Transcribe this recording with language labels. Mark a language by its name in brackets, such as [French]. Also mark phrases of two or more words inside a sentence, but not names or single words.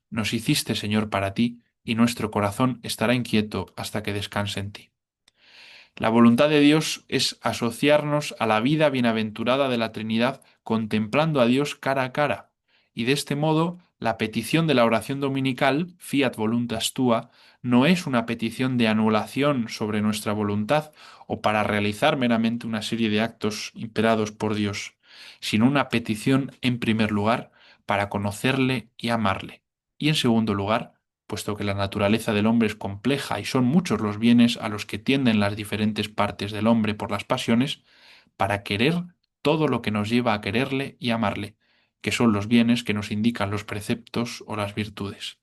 [Spanish] Nos hiciste, Señor, para ti, y nuestro corazón estará inquieto hasta que descanse en ti. La voluntad de Dios es asociarnos a la vida bienaventurada de la Trinidad contemplando a Dios cara a cara, y de este modo la petición de la oración dominical, [Latin] Fiat voluntas tua, [Spanish] no es una petición de anulación sobre nuestra voluntad o para realizar meramente una serie de actos imperados por Dios, sino una petición, en primer lugar, para conocerle y amarle, y en segundo lugar, puesto que la naturaleza del hombre es compleja y son muchos los bienes a los que tienden las diferentes partes del hombre por las pasiones, para querer todo lo que nos lleva a quererle y amarle, que son los bienes que nos indican los preceptos o las virtudes.